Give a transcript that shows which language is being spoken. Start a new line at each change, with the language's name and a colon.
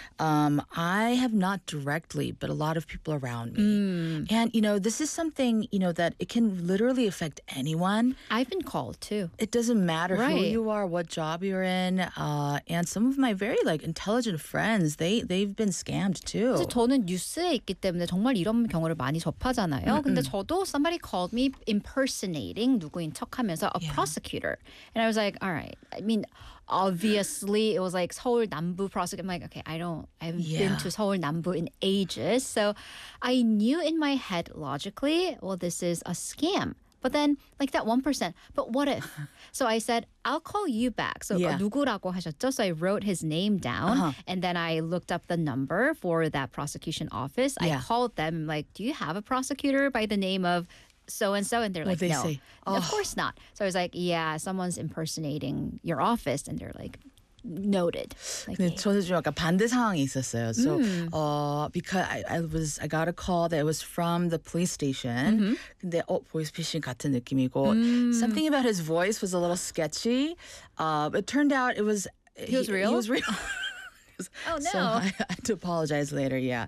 English: I have not directly, but a lot of people around me. Mm. And, you know, this is something, you know, that it can literally affect anyone. I've been called, too. It doesn't matter right. who you are, what job you're in. And some of my very, like, intelligent friends, they've been scammed, too.
Korean: 저는 뉴스에 있기 때문에 정말 이런 경우를 많이 접하잖아요. 근데 저도
English: somebody called me impersonating
Korean: 누구인 척하면서
English: a prosecutor. And I was like, all right. I mean, obviously, it was like 서울 남부 prosecutor. I'm like, okay, I haven't been to 서울 남부 in ages. So I knew in my head logically, well, this is a scam. But then, like that 1%, but what if? So I said, I'll call you back. So
Korean: 누구라고 하셨죠?
English: So I wrote his name down. Uh-huh. And then I looked up the number for that prosecution office. Yeah. I called them, like, do you have a prosecutor by the name of so-and-so? And they're like, no. Of course not. So I was like, yeah, someone's impersonating your office. And they're like, noted.
Korean: Like, 근데 저는 좀 약간 반대 상황이 있었어요.
English: So, because I got a call that it was from the police station. Mm-hmm.
Korean: 근데 보이스 피싱 같은 느낌이고
English: something about his voice was a little sketchy. But it turned out it was he was real. He was real. Oh, no. So I had to apologize later, yeah.